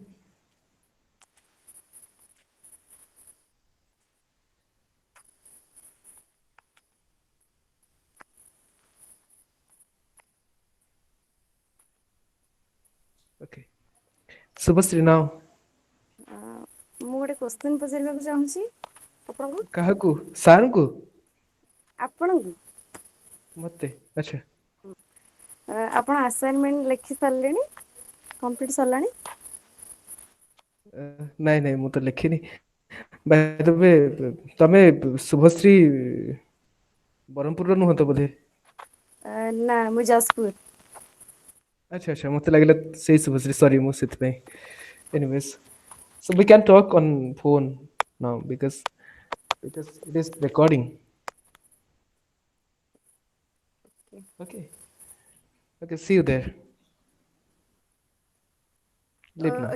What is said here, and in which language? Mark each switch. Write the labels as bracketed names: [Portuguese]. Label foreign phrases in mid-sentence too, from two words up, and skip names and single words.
[English] Okay. Subhasri now. [Odia] ମୁଁ ଗୋଟେ କ୍ୱେଶ୍ଚିନ୍ ପଚାରିବାକୁ ଚାହୁଁଛି ଆପଣଙ୍କୁ କାହାକୁ ସାର୍ଙ୍କୁ ଆପଣଙ୍କୁ ମତେ ଆଚ୍ଛା ଆପଣ ଆସାଇନମେଣ୍ଟ ଲେଖି ସାରିଲେଣି କମ୍ପ୍ଲିଟ୍ ସରିଲାଣି ନାଇଁ ନାଇଁ ମୁଁ ତ ଲେଖିନି ତମେ ତମେ ଶୁଭଶ୍ରୀ ବ୍ରହ୍ମପୁରର ନୁହଁ ତ ବୋଧେ ନା ମୁଁ ଯାଜପୁର ଆଚ୍ଛା ଆଚ୍ଛା ମତେ ଲାଗିଲା ସେଇ ଶୁଭଶ୍ରୀ ସରି ମୁଁ ସେଥିପାଇଁ [English] anyways so we can talk on phone now because it is recording okay okay see you there leave now